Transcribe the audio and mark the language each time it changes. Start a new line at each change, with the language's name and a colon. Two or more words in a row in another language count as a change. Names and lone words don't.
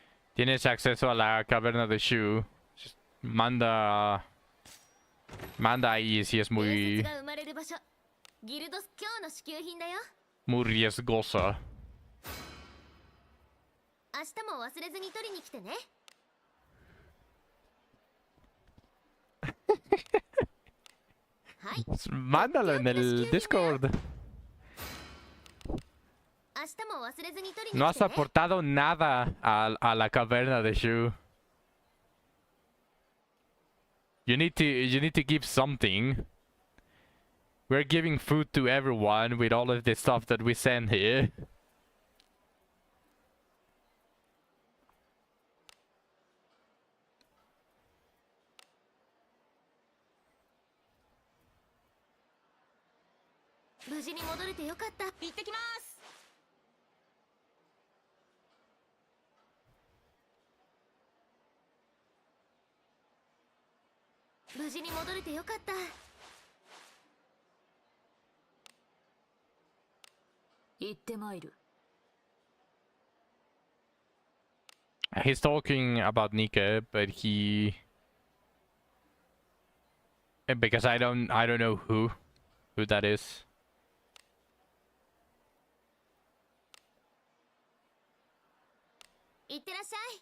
Spanish: Tienes acceso a la caverna de Shu. Manda ahí si es
Japanese: 伝
Spanish: muy
Japanese: 説が生まれる場所ギルドス今日の支給品だよ
Spanish: muy riesgosa.
Japanese: 明日も忘れずに取りに来てね はい
Spanish: Mándalo en el Discord.
Japanese: 明日も忘れずに取りに
Spanish: No
Japanese: 来
Spanish: has
Japanese: てね
Spanish: aportado nada a la caverna de Shu.
English: You need to give something. We're giving food to everyone with all of the stuff that we send here.
Japanese: 無事に戻れてよかった行ってきます無事に戻れてよかった行ってまいる
English: He's talking about Nika, but because I don't know who that is.
Japanese: 行ってらっしゃい